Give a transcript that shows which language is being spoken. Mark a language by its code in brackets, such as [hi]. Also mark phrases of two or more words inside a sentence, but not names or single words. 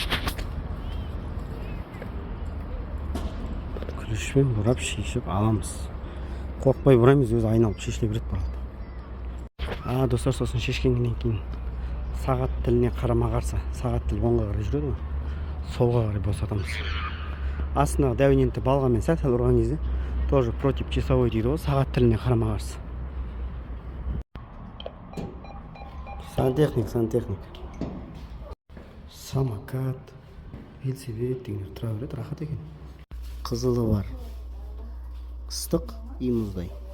[kk] Ключпен бұрап шешіп аламыз. Қорқпай бұраймыз, өзі айналып шешіле береді бұралды. Достар, сосын шешкеннен кейін сағат тіліне қарама-қарсы. Сағат тіл 10-ға қарай жүреді ғой. Солға қарай босатамыз. Астына дәуіненті балғамен сәл ұрған кезде [ru] тоже против часовой [kk] дейді ғой, сағат тіліне қарама-қарсы. Сантехник. Самокат, велосипед дегендер тұра береді, рахат екен. Қызылы бар. Ыстық и мұздай.